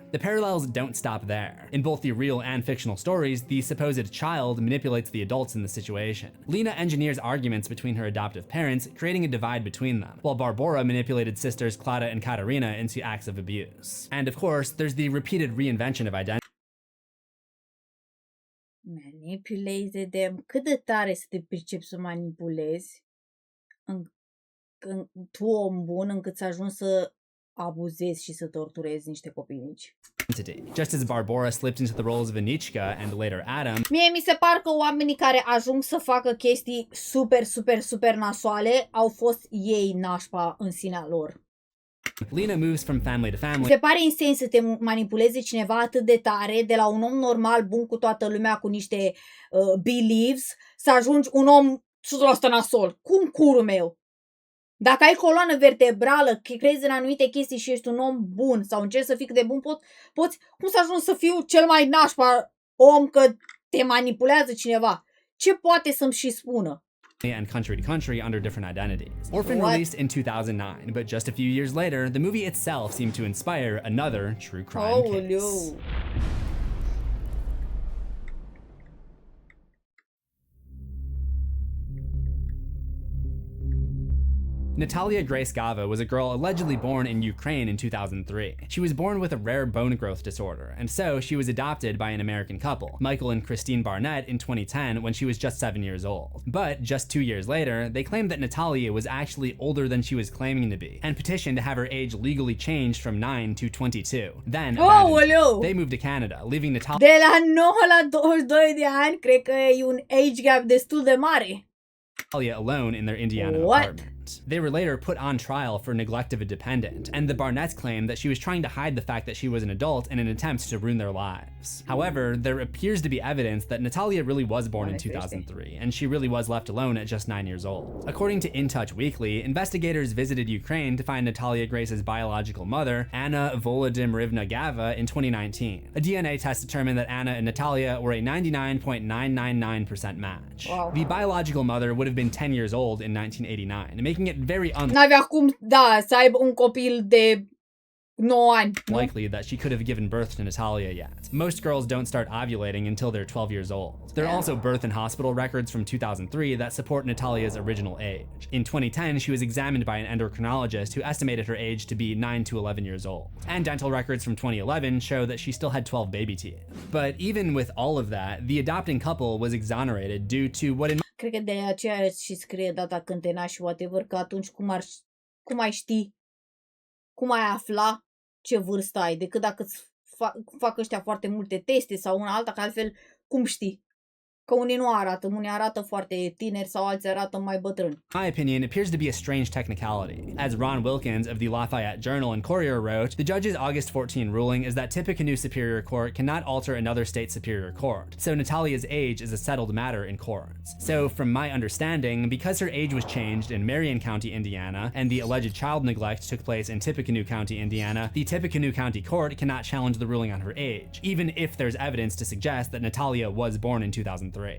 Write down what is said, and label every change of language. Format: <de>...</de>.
<en>The parallels don't stop there. In both the real and fictional stories, the supposed child manipulates the adults in the situation. Lena engineers arguments between her adoptive parents, creating a divide between them, while Barbora manipulated sisters Clara and Katarina into acts of abuse. And of course, there's the repeated reinvention of identity. Manipulate them.</en> <ro>Cât de tare să te pricepi să manipulezi tu, om bun, încât să ajungi să abuzezi și să torturezi niște copii mici.</ro> <en>Just as Barbora slipped into the roles of Anichka and later Adam,</en> <ro>Mie mi se par că oamenii care ajung să facă chestii super nasoale au fost ei nașpa în sinea lor.</ro> <en>Lena moves from family to family.</en> <ro>Mi se pare insane să te manipuleze cineva atât de tare, de la un om normal, bun cu toată lumea, cu niște beliefs, să ajungi un om 100% nasol. Cum curul meu? Dacă ai coloană vertebrală, crezi în anumite chestii și ești un om bun sau încerci să fii cât de bun poți, cum să ajungi să fiu cel mai nașpa om că te manipulează cineva? Ce poate să-mi și spună?</ro> <en>And country to country under different identities. Orphan released in 2009, but just a few years later, the movie itself seemed to inspire another true crime case. Natalia Grace was a girl allegedly born in Ukraine in 2003. She was born with a rare bone growth disorder, and so she was adopted by an American couple, Michael and Christine Barnett, in 2010 when she was just 7 years old. But just 2 years later, they claimed that Natalia was actually older than she was claiming to be, and petitioned to have her age legally changed from 9 to 22. Then, they moved to Canada, leaving Natalia</en> <ro>de la 9 la 22 de ani, cred că e un age gap destul de mare.</ro> <en>Alone in their Indiana apartment. They were later put on trial for neglect of a dependent, and the Barnetts claimed that she was trying to hide the fact that she was an adult in an attempt to ruin their lives. However, there appears to be evidence that Natalia really was born in 2003, and she really was left alone at just 9 years old. According to In Touch Weekly, investigators visited Ukraine to find Natalia Grace's biological mother, Anna Volodymyrivna Gava, in 2019. A DNA test determined that Anna and Natalia were a 99.999% match. Wow. The biological mother would have been 10 years old in 1989, making it very</en> <ro>N-avea cum, să aibă un copil de 9 ani.</ro> <en>Likely that she could have given birth to Natalia yet. Most girls don't start ovulating until they're 12 years old. There are also birth and hospital records from 2003 that support Natalia's original age. In 2010, she was examined by an endocrinologist who estimated her age to be 9 to 11 years old. And dental records from 2011 show that she still had 12 baby teeth. But even with all of that, the adopting couple was exonerated due to what in</en> <ro>Cred că de aceea și scrie data când te naști și whatever, că atunci cum ai ști, cum ai afla ce vârstă ai, decât dacă îți fac ăștia foarte multe teste sau una alta, că altfel cum știi? Că unii nu arată, unii arată foarte tineri sau alții arată mai bătrâni.</ro> <en>My opinion appears to be a strange technicality. As Ron Wilkins of the Lafayette Journal and Courier wrote, the judge's August 14 ruling is that Tippecanoe Superior Court cannot alter another state superior court, so Natalia's age is a settled matter in courts. So from my understanding, because her age was changed in Marion County, Indiana, and the alleged child neglect took place in Tippecanoe County, Indiana, the Tippecanoe County Court cannot challenge the ruling on her age, even if there's evidence to suggest that Natalia was born in 2003.</en>